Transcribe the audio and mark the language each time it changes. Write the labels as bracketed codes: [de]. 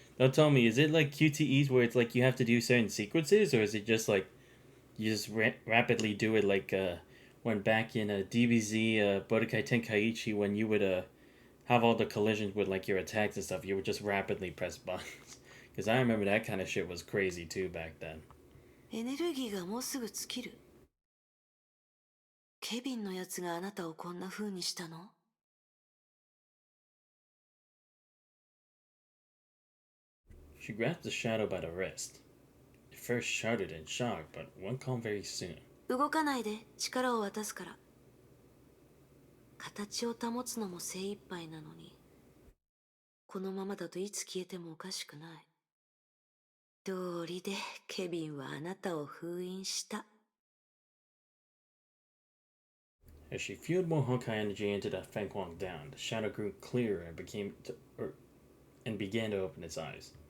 [en] Now tell me, is it like QTEs where it's like you have to do certain sequences, or is it just like you just rapidly do it like when back in DBZ Budokai Tenkaichi when you would have all the collisions with like your attacks and stuff, you would just rapidly press buttons. Because I remember that kind of shit was crazy too back then. [ja] エネルギーがもうすぐ尽きる。ケビンのやつがあなたをこんな風にしたの？ [en] She grabbed the shadow by the wrist. It first shouted in shock, but went calm very soon. [ja] 動かないで力を渡すから。形を保つのも精一杯なのに、このままだといつ消えてもおかしくない。道理でケビンはあなたを封印した。 [en] As she fueled more Honkai energy into the Feng Huang down, the shadow grew clearer and began to open its eyes.